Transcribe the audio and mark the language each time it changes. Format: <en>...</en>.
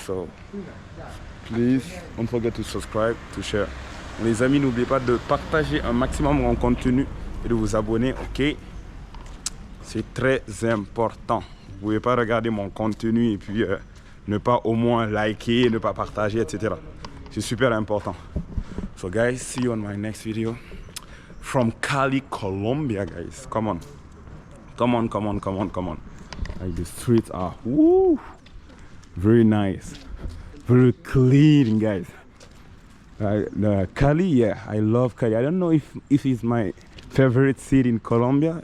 <en>So please don't forget to subscribe, to share.</en> <fr>Les amis, n'oubliez pas de partager un maximum mon contenu et de vous abonner, ok? C'est très important. Vous ne pouvez pas regarder mon contenu et puis ne pas au moins liker, ne pas partager, etc. C'est super important.</fr> <en>So guys, see you on my next video. From Cali, Colombia, guys. Come on. Come on, come on, come on, come on. Like the streets are, woo, very nice. Very clean, guys. Cali, yeah, I love Cali. I don't know if it's my favorite city in Colombia.</en>